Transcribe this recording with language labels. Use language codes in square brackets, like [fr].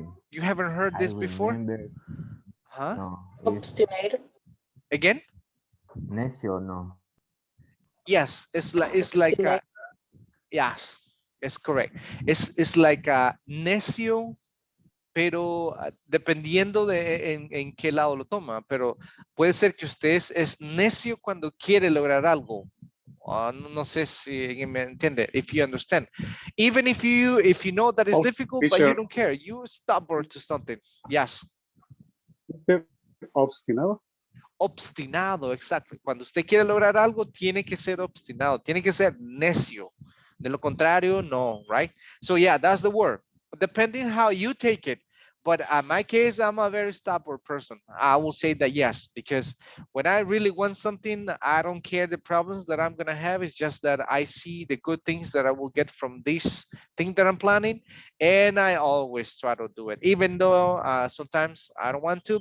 [en] You haven't heard this before? Remember. Huh? No. Obstinate. Again? [es] Necio, no. [en] Yes, it's like yes, it's correct. It's like a [es] necio, pero dependiendo de en qué lado lo toma, pero puede ser que usted es necio cuando quiere lograr algo. No sé si me entiende, [en] if you understand. Even if you know that it's difficult, but you don't care, you stubborn to something. Yes. [es] Obstinado. Obstinado, exacto. Cuando usted quiere lograr algo, tiene que ser obstinado, tiene que ser necio. De lo contrario, no, [en] right? So yeah, that's the word. Depending how you take it. But in my case, I'm a very stubborn person. I will say that yes, because when I really want something, I don't care the problems that I'm gonna have. It's just that I see the good things that I will get from this thing that I'm planning, and I always try to do it, even though sometimes I don't want to.